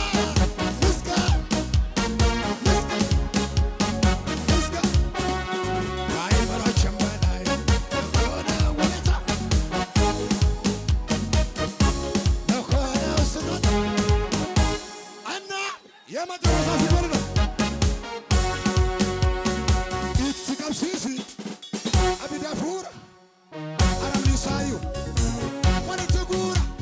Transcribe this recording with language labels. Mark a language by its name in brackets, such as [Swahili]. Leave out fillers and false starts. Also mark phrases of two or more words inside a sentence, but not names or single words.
[Amharic] ከአእምሯችን በላይ ለሆነ ውለታ ለሆነው ስጦታ እና የመጨረሻ ሲሆን ነው [Oromo] itti qabsiisi abidda fuura aramni saayu walitti guura